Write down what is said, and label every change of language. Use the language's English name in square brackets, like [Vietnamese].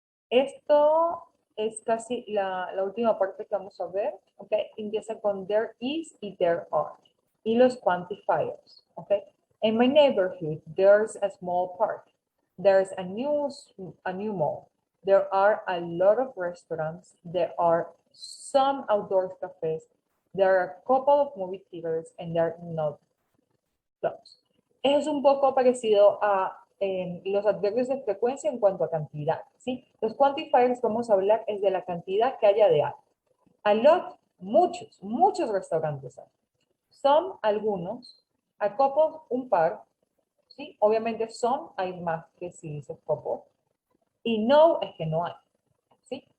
[Spanish] Esto es casi la última parte que vamos a ver. Ok, empieza con there is y there are. Y los quantifiers. [English] Ok, in my neighborhood, there's a small park. There's a new mall. There are a lot of restaurants. There are some outdoor cafes. There are a couple of movie theaters and there are not clubs. [Spanish] Es un poco parecido a los adverbios de frecuencia en cuanto a cantidad, ¿sí? Los quantifiers vamos a hablar es de la cantidad que haya de algo. A lot, muchos restaurantes hay. Some, algunos. A couple, un par. ¿Sí? Obviamente some hay más que si dices couple. Y no es que no hay. ¿Sí?